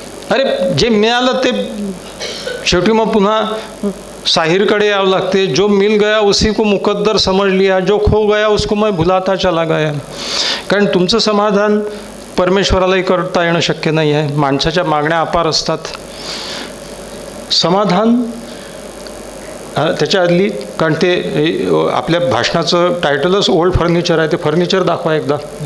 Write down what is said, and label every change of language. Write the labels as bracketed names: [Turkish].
[Marathi] अरे जे मिळालं ते शेवटी मग पुन्हा साहिरकडे यावं लागते. [Hindi] जो मिल गया उसी को मुकद्दर समझ लिया, जो खो गया उसको मैं भुलाता चला गया. [Marathi] कारण तुमचं समाधान परमेश्वरालाही करता येणं शक्य नाही आहे. माणसाच्या मागण्या अपार असतात. समाधान त्याच्या आदली, कारण ते आपल्या भाषणाचं टायटलच ओल्ड फर्निचर आहे, ते फर्निचर दाखवा एकदा.